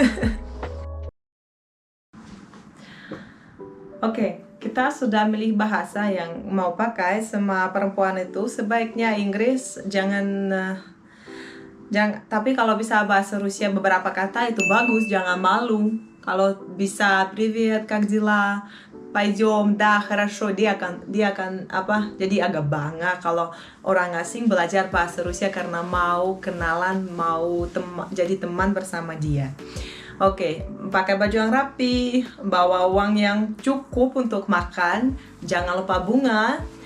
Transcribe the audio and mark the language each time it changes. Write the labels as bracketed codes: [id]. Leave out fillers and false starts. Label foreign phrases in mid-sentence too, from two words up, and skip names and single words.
[id] Oke, kita sudah milih bahasa yang mau pakai sama perempuan itu. Sebaiknya Inggris, jangan Tapi kalau bisa bahasa Rusia beberapa kata itu bagus, jangan malu. Kalau bisa [ru] привет, как дела, пойдем, да, хорошо, [id] dia akan apa? Jadi agak bangga kalau orang asing belajar bahasa Rusia karena mau kenalan, mau jadi teman bersama dia. Oke, pakai baju yang rapi, bawa uang yang cukup untuk makan, jangan lupa bunga.